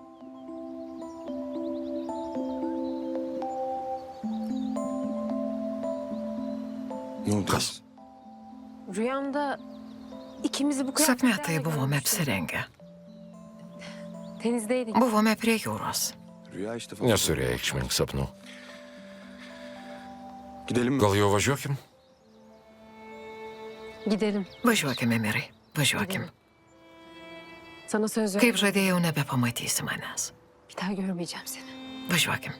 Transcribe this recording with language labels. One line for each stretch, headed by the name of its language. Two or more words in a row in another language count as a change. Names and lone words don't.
Turkish: Ne oldu?
Lithuanian: Kas?
Turkish: Rüyamda ikimizi bu
Lithuanian: Sapne
Turkish: kıyafetlerle
Lithuanian: tai buvome
Turkish: görmüştüm.
Lithuanian: apsirengę.
Turkish: Denizdeydik.
Lithuanian: Buvome prie jūros.
Turkish: Rüya işte.
Lithuanian: Nesureikšmink sapnų.
Turkish: Gidelim mi?
Lithuanian: Gal jau važiuokim?
Turkish: Gidelim.
Lithuanian: Važiuokime, Mirai. Važiuokim.
Turkish: Sana söz
Lithuanian: Kaip
Turkish: veriyorum.
Lithuanian: žadėjau, nebepamatysi manęs.
Turkish: Bir daha görmeyeceğim seni.
Lithuanian: Važiuokim.